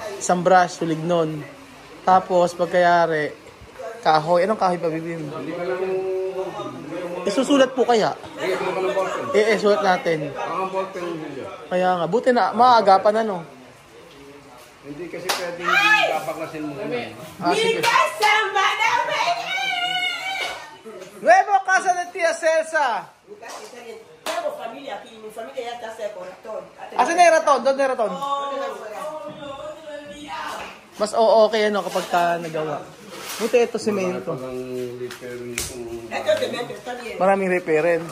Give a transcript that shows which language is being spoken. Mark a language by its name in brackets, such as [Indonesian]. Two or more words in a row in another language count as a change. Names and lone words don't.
[Filipino] Isang brush, sulig nun. Tapos, pagkayari, kahoy. Anong kahoy pa bibili mo? Hindi ka lang... Isusulat po kaya? Hindi ka lang ballpen. Sulat natin. Ang ballpen hindi. Kaya nga, buti na, maagapan ano. Hindi kasi pwede hindi babaklasin mo. Sige. [Spanish] Nuevo casa de Tia Celsa. [Filipino] Asan na yung raton? Doon na yung raton. Mas okay ano kapag ka nagawa. Buti ito semento. Maraming repairin.